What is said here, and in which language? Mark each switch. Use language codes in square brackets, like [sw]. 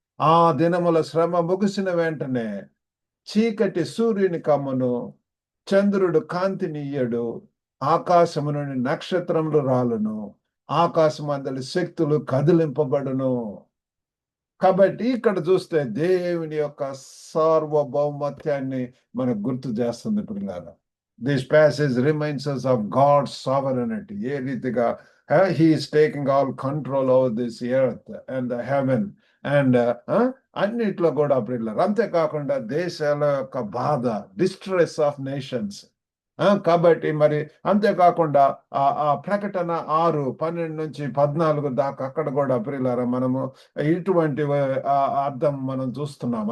[te] ఆ దినముల శ్రమ ముగిసిన వెంటనే చీకటి సూర్యుని కమ్మును, చంద్రుడు కాంతినియ్యడు, ఆకాశము నుండి నక్షత్రములు రాలును, ఆకాశమందలి శక్తులు కదిలింపబడును. కాబట్టి ఇక్కడ చూస్తే దేవుని యొక్క సార్వభౌమత్యాన్ని మనకు గుర్తు చేస్తుంది పిల్లగా. [en] This passage reminds us of God's sovereignty. [te] ఏ రీతిగా [en] he is taking all control over this earth and the heaven, and [te] అన్నిట్లో కూడా ప్రియులారా. అంతేకాకుండా దేశాల యొక్క బాధ, [en] Distress of nations. [te] కాబట్టి మరి అంతేకాకుండా ఆ ప్రకటన 6:12-14 దాకా అక్కడ కూడా ప్రియులారా మనము ఇటువంటి అర్థం మనం చూస్తున్నాం.